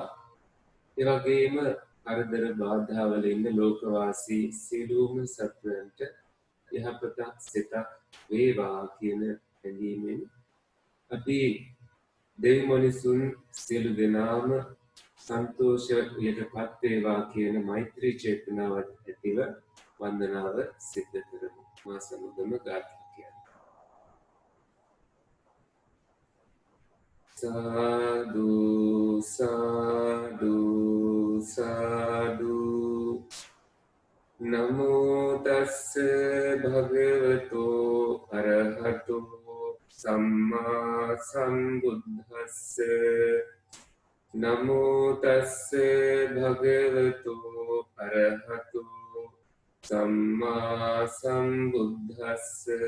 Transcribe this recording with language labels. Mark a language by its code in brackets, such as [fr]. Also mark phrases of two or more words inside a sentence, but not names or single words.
[si] ඒ වගේම කරදර බාධා වල ඉන්න ලෝකවාසී සියලුම සත්වයන්ට යහපතක් සිතක් වේවා කියන හැඟීමෙන් අපි දෙවි මිනිසුන් සියලු දෙනාම සන්තෝෂයටපත් වේවා කියන මෛත්‍රී චේතනාවත් ඇතිව වන්දනාව සිද්ධ කරමු. මා සමගම ගාථා කියන්න. [pi] සාදු සාදු සාදු නමෝ තස්ස භගවතෝ අරහතෝ සම්මා සම්බුද්දස්ස නමෝ තස්ස භගවතෝ අරහතෝ සම්මා සම්බුද්දස්ස